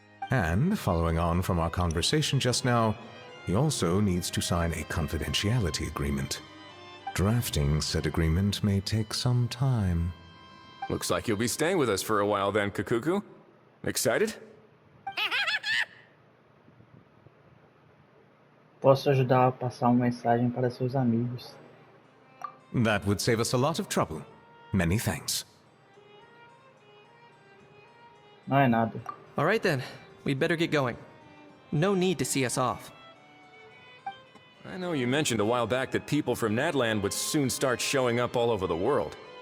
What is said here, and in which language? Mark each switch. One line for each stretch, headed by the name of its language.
English: And, following on from our conversation just now, he also needs to sign a confidentiality agreement. Drafting said agreement may take some time. Looks like you'll be staying with us for a while then, Kukuku. Excited?
Portuguese: Posso ajudar a passar uma mensagem para seus amigos.
English: That would save us a lot of trouble. Many thanks.
Portuguese: Não é nada.
English: All right then, we'd better get going. No need to see us off. I know you mentioned a while back that people from Nadland would soon start showing up all over the world.